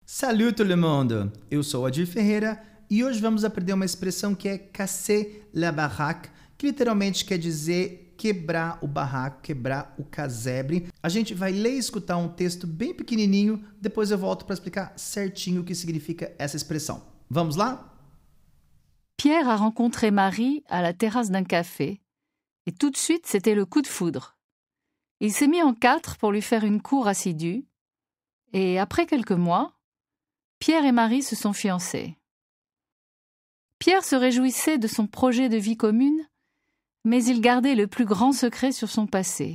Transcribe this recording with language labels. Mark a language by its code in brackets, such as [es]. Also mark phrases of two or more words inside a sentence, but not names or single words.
[fr] Salut tout le monde! [pt] Eu sou Adir Ferreira e hoje vamos aprender uma expressão que é [fr] casser la baraque, [pt] que literalmente quer dizer quebrar o barraco, quebrar o casebre. A gente vai ler e escutar um texto bem pequenininho, depois eu volto para explicar certinho o que significa essa expressão. Vamos lá? [fr] Pierre a rencontré Marie à la terrasse d'un café, et tout de suite c'était le coup de foudre. Il s'est mis en quatre pour lui faire une cour assidue, et après quelques mois, Pierre et Marie se sont fiancés. Pierre se réjouissait de son projet de vie commune, mais il gardait le plus grand secret sur son passé.